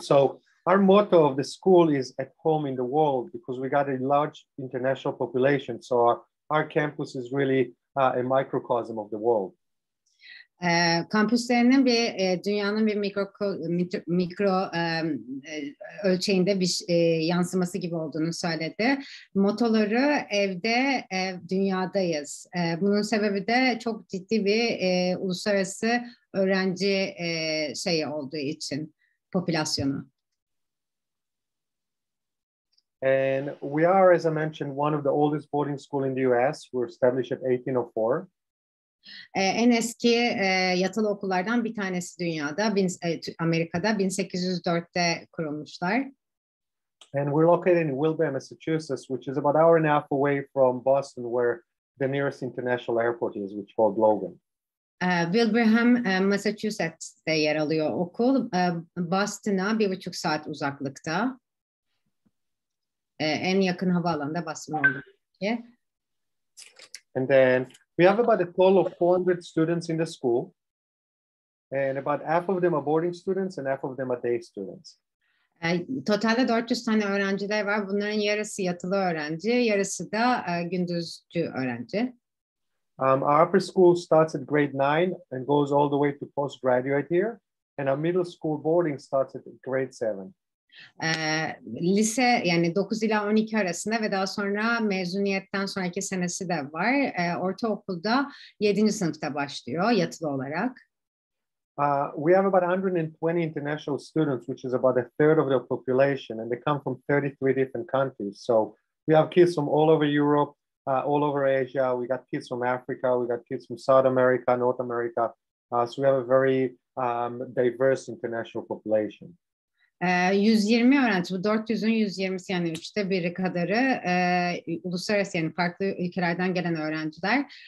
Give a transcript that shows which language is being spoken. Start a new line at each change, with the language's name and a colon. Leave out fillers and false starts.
English: So our motto of the school is at home in the world, because we got a large international population. So our campus is really a microcosm of the world.
Turkish: Kampüslerinin dünyanın bir mikro ölçeğinde bir yansıması gibi olduğunu söyledi. Motoları evde, dünyadayız. Bunun sebebi de çok ciddi bir uluslararası öğrenci şeyi olduğu için, popülasyonu.
English: And we are, as I mentioned, one of the oldest boarding school in the US. We were established at 1804.
Turkish: En eski yatılı okullardan bir tanesi dünyada, Amerika'da 1804'te kurulmuşlar.
English: And we're located in Wilbraham, Massachusetts, which is about an hour and a half away from Boston, where the nearest international airport is, which is called Logan.
Turkish: Wilbraham, Massachusetts'te yer alıyor okul. Boston'a 1,5 saat uzaklıkta. En yakın havaalanı da Boston olduğu için.
English: And then we have about a total of 400 students in the school, and about half of them are boarding students and half of them are day students.
Turkish: Totalde 400 tane öğrenciler var. Bunların yarısı yatılı öğrenci, yarısı da gündüzcü öğrenci.
English: Our upper school starts at grade 9 and goes all the way to postgraduate here, and our middle school boarding starts at grade 7.
Turkish: Lise yani 9 ila 12 arasında ve daha sonra mezuniyetten sonraki senesi de var. Ortaokulda 7. sınıfta başlıyor yatılı olarak.
English: We have about 120 international students, which is about a third of the population, and they come from 33 different countries. So we have kids from all over Europe, all over Asia. We got kids from Africa. We got kids from South America, North America. So we have a very diverse international population.
Turkish: 120 öğrenci, bu 400'ün 120'si yani 1/3 kadarı uluslararası yani farklı ülkelerden gelen öğrenciler.